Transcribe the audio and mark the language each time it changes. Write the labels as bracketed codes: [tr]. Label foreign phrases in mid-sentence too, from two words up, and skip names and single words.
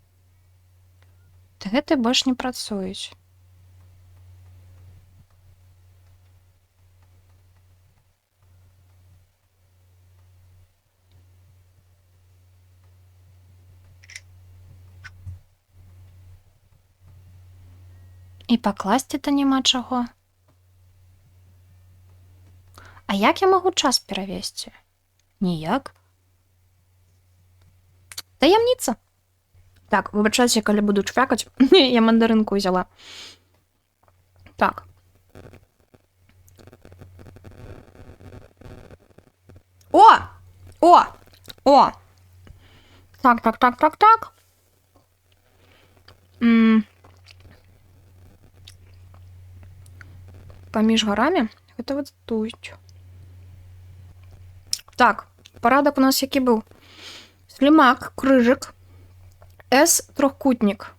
[be] Гэты больш не працуюць. І пакласці-то няма чаго. А як я магу час перавесці? Ніяк. Таямніца. Так, вибачайся, калі буду чвякаць. [ru] Я мандаринку взяла. Так. О! О! О! Так. [be] Паміж гарамі гэта [ru] вот тут. [be] Так, парадак у нас які быў? Слімак, крыжык, С, трохкутнік.